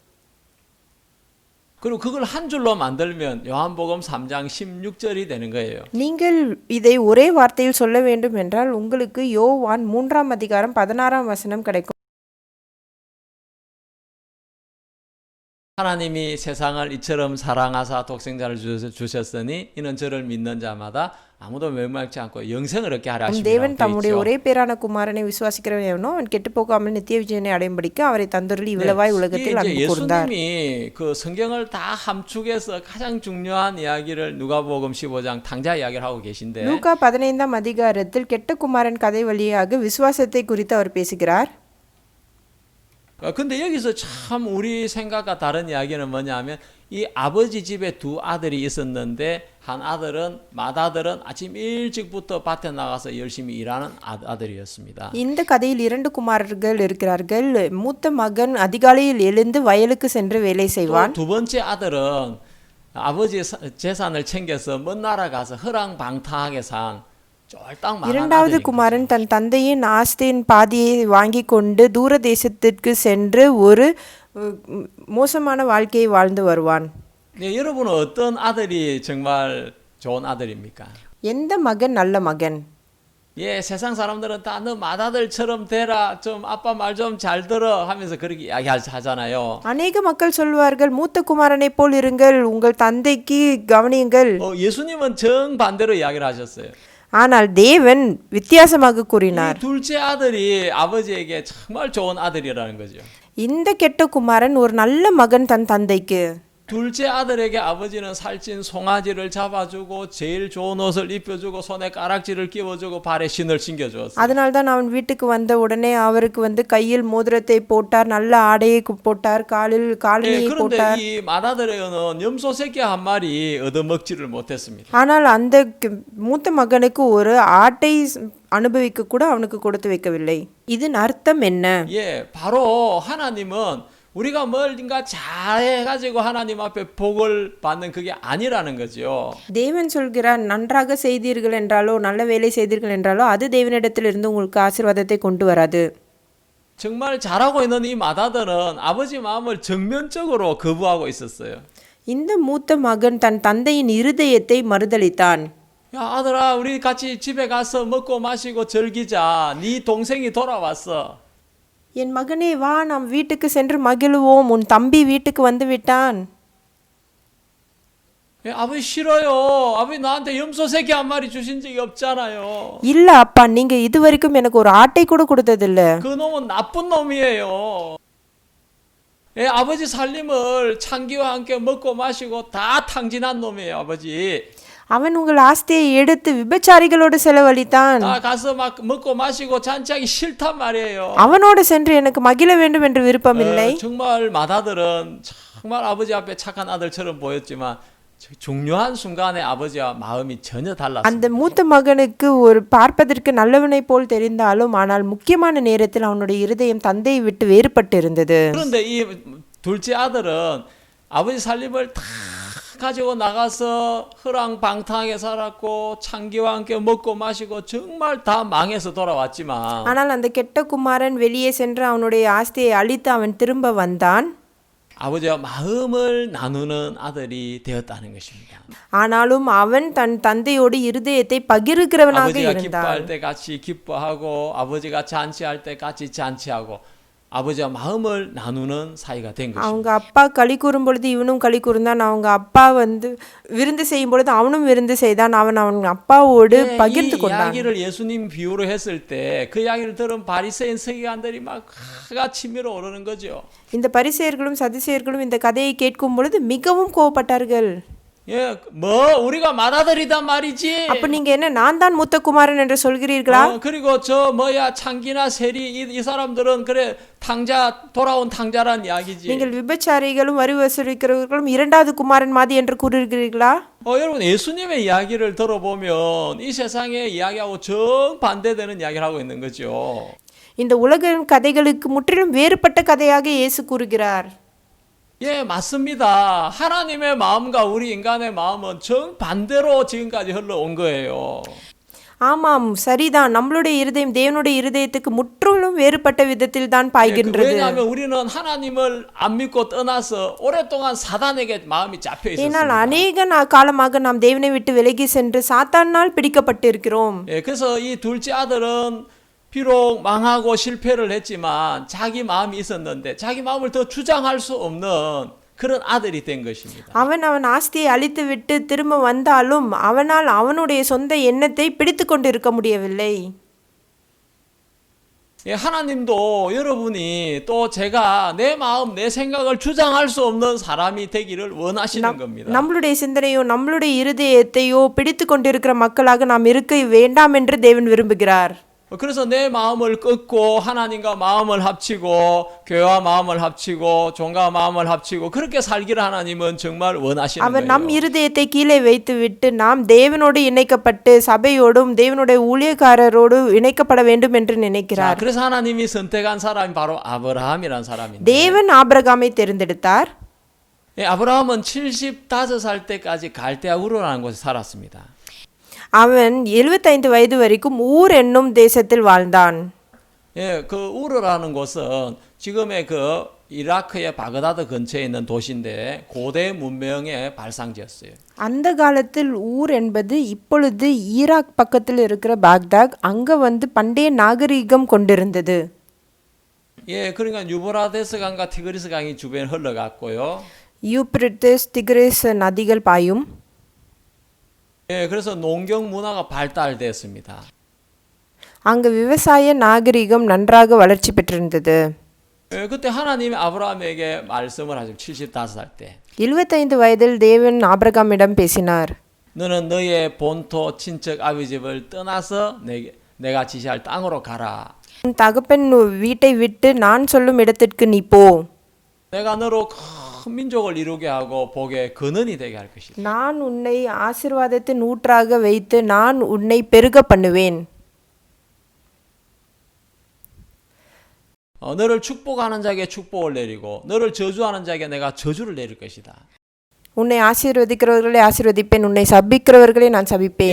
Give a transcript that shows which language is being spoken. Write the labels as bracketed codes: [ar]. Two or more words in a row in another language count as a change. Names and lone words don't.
[ko] 그리고 그걸 한 줄로 만들면 요한복음 3장 16절이 되는 거예요. [ta] நீங்கள் இதை ஒரே வார்த்தையில் சொல்ல வேண்டும் என்றால் உங்களுக்கு யோவான் 3ஆம் அதிகாரம் 16ஆம் வசனம் கிடைக்கும். [ko] 하나님이 세상을 이처럼 사랑하사 독생자를 주셨으니 이는 저를 믿는 자마다 아무도 멸망치 않고 영생을 얻게 하려 [ta] தேவன் தம்முடைய [ko] 하심이라고 [ta] ஒரே பேரான குமாரனை விசுவாசிக்கிறவன் எவனோ அவன் கெட்டு போகாமல் நித்திய விஜயனை அடையும்படிக்கு அவரை தந்தருளி இவ்வளவாய் உலகத்தில் அன்பு கூர்ந்தார். [ko] 예수님이 그 성경을 다 함축해서 가장 중요한 이야기를 누가복음 15장 탕자 이야기를 하고 계신데 [ta] லூக்கா 15ஆம் அதிகாரத்தில் கெட்ட குமாரன் கதை வழியாக விசுவாசத்தை குறித்து அவர் பேசுகிறார். [ko] 근데 여기서 참 우리 생각과 다른 이야기는 뭐냐면 이 아버지 집에 두 아들이 있었는데 한 아들은 맏아들은 아침 일찍부터 밭에 나가서 열심히 일하는 아들이었습니다. [ta] இந்த கதையில் 2 குமாரர்கள் இருக்கிறார்கள். மூத்த மகன் அதிகாலையில் எழுந்து வயலுக்கு சென்று வேலை செய்வான். [ko] 두 번째 아들은 아버지 재산을 챙겨서 먼 나라 가서 허랑방탕하게 산 쫄딱 망한 [ta] இரண்டாவது [ko] 아들인 [ta] குமாரன் தன் தந்தையின் ஆஸ்தியின் பாதியை வாங்கி கொண்டு தூர தேசத்திற்கு சென்று ஒரு மோசமான வாழ்க்கையை வாழ்ந்து வருவான். [ko] 네, 여러분은 어떤 아들이 정말 좋은 아들입니까? [ta] எந்த மகன் நல்ல மகன்? [ko] 예, 세상 사람들은 다 너 맏아들처럼 되라, 좀 아빠 말 좀 잘 들어 하면서 그렇게 이야기하잖아요. [ta] அநேக மக்கள் சொல்வார்கள் மூத்த குமாரனைப் போல் இருங்கள், உங்கள் தந்தைக்கு கவனியுங்கள். [ko] 예수님은 정반대로 이야기를 하셨어요. [ta] ஆனால் தேவன் வித்தியாசமாக கூறினார். [ko] 이 둘째 아들이 아버지에게 정말 좋은 아들이라는 거죠. [ta] இந்த கெட்ட குமாரன் ஒரு நல்ல மகன் தன் தந்தைக்கு. [ko] 둘째 아들에게 아버지는 살찐 송아지를 잡아주고 제일 좋은 옷을 입혀주고 손에 까락지를 끼워주고 발에 신을 신겨주었어요. [ta] அதனால்தான் அவன் வீட்டுக்கு வந்த உடனே அவருக்கு கையில் மோதிரத்தை போட்டார், நல்ல ஆடையை போட்டார், காலில் காலணியை போட்டார். [ko] 그런데 이 맏아들에게는 염소 새끼 한 마리 얻어먹지를 못했습니다. [ta] ஆனால் அந்த மூத்த மகனுக்கு ஒரு ஆட்டை அனுபவிக்க கூட அவனுக்கு கொடுத்து வைக்கவில்லை. இதன் அர்த்தம் என்ன? [ko] 예, 바로 하나님은 우리가 뭔가 잘해가지고 하나님 앞에 복을 받는 그게 아니라는 거죠. [ta] தேவன் சொல்கிறார், நன்றாக செய்தீர்கள் என்றாலோ நல்ல வேலை செய்தீர்கள் என்றாலோ அது தேவனிடத்திலிருந்து உங்களுக்கு ஆசீர்வாதத்தை கொண்டு வராது. [ko] 정말 잘하고 있는 이 맏아들은 아버지 마음을 정면적으로 거부하고 있었어요. [ta] இந்த மூத்த மகன் தன் தந்தையின் இருதயத்தை மறுதலித்தான். [ko] 야, 아들아, 우리 같이 집에 가서 먹고 마시고 즐기자. 네 동생이 돌아왔어. [ta] என் மகனே வா, நாம் வீட்டுக்கு சென்று மகிழுவோம், உன் தம்பி வீட்டுக்கு வந்து விட்டான். [ko] 아버지 싫어요. 아버지 나한테 염소 새끼 한 마리 주신 적이 없잖아요. [ta] இல்ல அப்பா, நீங்க இதுவரைக்கும் எனக்கு ஒரு ஆட்டை கூட கொடுத்ததில்ல. [ko] 그 놈은 나쁜 놈이에요. 예, 아버지 살림을 창기와 함께 먹고 마시고 다 탕진한 놈이에요, 아버지. [ta] அவன் உங்கள் ஆஸ்தியை எடுத்து விபச்சாரிகளோடு செலவழித்தான். [ko] 나 가서 막 먹고 마시고 잔치하기 싫단 말이에요. [ta] அவனோடு சென்று எனக்கு மகிழ வேண்டும் என்று விருப்பமில்லை. [ko] 정말 맏아들은 정말 아버지 앞에 착한 아들처럼 보였지만 중요한 순간에 아버지와 마음이 전혀 달랐습니다. [ta] அந்த மூத்த மகனுக்கு ஒரு பார்ப்பதற்கு நல்லவனை போல் தெரிந்தாலும் ஆனால் முக்கியமான நேரத்தில் அவனுடைய இருதயம் தந்தையை விட்டு வேறுபட்டு இருந்தது. [ko] 그런데 이 둘째 아들은 아버지 살림을 다 가지고 나가서 허랑방탕하게 살았고 창기와 함께 먹고 마시고 정말 다 망해서 돌아왔지만 [ta] ஆனால் அந்த கெட்ட குமாரன் வெளியே சென்று அவனுடைய ஆஸ்தியை அழித்து அவன் திரும்ப வந்தான். [ko] 아버지와 마음을 나누는 아들이 되었다는 것입니다. [ta] ஆனாலும் அவன் தன் தந்தையோடு இருதயத்தை பகிர்கிறவனாக [ko] 아버지가 [ta] இருந்தான். [ko] 기뻐할 때 같이 기뻐하고 아버지가 잔치할 때 같이 잔치하고 아버지와 마음을 나누는 사이가 된 것입니다. [ta] அவங்க அப்பா களி கூறும் பொழுது இவனும் களி கூர்ந்தான். அவங்க அப்பா வந்து விருந்து செய்யும் பொழுது அவனும் விருந்து செய்தான். அவன் அப்பாவோடு பகிர்ந்து [ko] 이 [ta] கொண்டான். [ko] 이야기를 예수님 비유로 했을 때 그 이야기를 들은 바리새인 서기관들이 막 화가 치밀어 오르는 거죠. [ta] இந்த பரிசேயர்களும் சதுசேயர்களும் இந்த கதையை கேட்கும் பொழுது மிகவும் கோவப்பட்டார்கள். [ko] 예, 뭐 우리가 맏아들이단 말이지. [ta] அப்ப நீங்க என்ன நான் தான் மூத்த குமாரன் என்று சொல்கிறீர்களா? [ko] 그리고 저 뭐야 창기나 세리 이 사람들은 그래 탕자 돌아온 탕자란 이야기지. [ta] நீங்கள் விபச்சாரிகளும் வரி வசூலிக்கிறவர்களும் இரண்டாவது குமாரன் மாதிரி என்று கூறுகிறீர்களா? [ko] 여러분 예수님의 이야기를 들어보면 이 세상의 이야기하고 정반대되는 이야기를 하고 있는 거죠. [ta] இந்த உலக கதைகளுக்கு முற்றிலும் வேறுபட்ட கதையாக இயேசு கூறுகிறார். [ko] 예, 맞습니다. 하나님의 마음과 우리 인간의 마음은 정반대로 지금까지 흘러온 거예요. [ta] ஆமாம் சரிதான். நம்மளுடைய இருதயம் தேவனுடைய இருதயத்துக்கு முற்றிலும் வேறுபட்ட விதத்தில் தான் பாய்கின்றது. [ko] 왜냐하면 우리는 하나님을 안 믿고 떠나서 오랫동안 사단에게 마음이 잡혀 [ta] ஏனால் [ko] 있었습니다. [ta] அநேக காலமாக நாம் தேவனை விட்டு விலகி சென்று சாத்தானால் பிடிக்கப்பட்டிருக்கிறோம். [ko] 예, 그래서 이 둘째 아들은 비록 망하고 실패를 했지만 자기 마음이 있었는데 자기 마음을 더 주장할 수 없는 그런 아들이 된 것입니다. [ta] அவன் ஆஸ்தியை அழித்து விட்டு திரும்ப வந்தாலும் அவனால் அவனுடைய சொந்த எண்ணத்தை பிடித்து கொண்டு இருக்க முடியவில்லை. [ko] 예, 하나님도 여러분이 또 제가 내 마음, 내 생각을 주장할 수 없는 사람이 되기를 원하시는 겁니다. [ta] நம்மளுடைய சிந்தனையோ நம்மளுடைய இருதயத்தையோ பிடித்து கொண்டிருக்கிற மக்களாக நாம் இருக்க வேண்டாம் என்று தேவன் விரும்புகிறார். [ko] 그래서 내 마음을 끊고 하나님과 마음을 합치고 교회와 마음을 합치고 종과 마음을 합치고 그렇게 살기를 하나님은 정말 원하시는 [ta] அவர் நம் [ko] 거예요. [ta] இருதயத்தை கீழே வைத்துவிட்டு நாம் தேவனோடு இணைக்கப்பட்டு சபையோடும் தேவனுடைய ஊழியக்காரரோடு இணைக்கப்பட வேண்டும் என்று [ko] 자, [ta] நினைக்கிறார். [ko] 그래서 하나님이 선택한 사람이 바로 아브라함이라는 사람인데 [ta] தேவன் ஆபிரகாமை தேர்ந்தெடுத்தார். [ko] 예, 아브라함은 75살 때까지 갈대아 우르라는 곳에 살았습니다. [ta] அவன் 75 வயது வரைக்கும் ஊர் என்னும் தேசத்தில் வாழ்ந்தான். [ko] 예, 그 우르라는 곳은 지금의 그 이라크의 바그다드 근처에 있는 도시인데 고대 문명의 발상지였어요. [ta] அந்த காலத்தில் ஊர் என்பது இப்பொழுது ஈராக் பக்கத்தில் இருக்கிற பாக்தாத். அங்க வந்து பண்டைய நாகரிகம் கொண்டிருந்தது. [ko] 예, 그러니까 유브라데스 강과 티그리스 강이 주변에 흘러갔고요. [ta] யூப்ரட்டிஸ் திகிரிஸ் நதிகள் பாயும். [ko] 예, 그래서 농경 문화가 발달됐습니다. [ta] அங்கு விவசாய நாகரிகம் நன்றாக வளர்ச்சி பெற்றிருந்தது. [ko] 예, 그때 하나님이 아브라함에게 말씀을 하죠. 75살 때. [ta] 75 வயதில் தேவன் ஆபிரகாமிடம் பேசினார். [ko] 너는 너의 본토 친척 아비 집을 떠나서 내가 지시할 땅으로 가라. [ta] உன் தகப்பன் வீட்டை விட்டு நான் சொல்லும் இடத்திற்கு நீ போ. [ko] 내가 너로 큰 민족을 이루게 하고 복의 근원이 되게 할 것이다. [ta] நான் உன்னை ஆசீர்வாதத்தின் ஊற்றாக வைத்து நான் உன்னை பெருக பண்ணுவேன். [ko] 너를 축복하는 자에게 축복을 내리고 너를 저주하는 자에게 내가 저주를 내릴 것이다. [ta] உன்னை ஆசீர்வதிக்கிறவர்களை ஆசீர்வதிப்பேன், உன்னை சபிக்கிறவர்களை நான் சபிப்பேன்.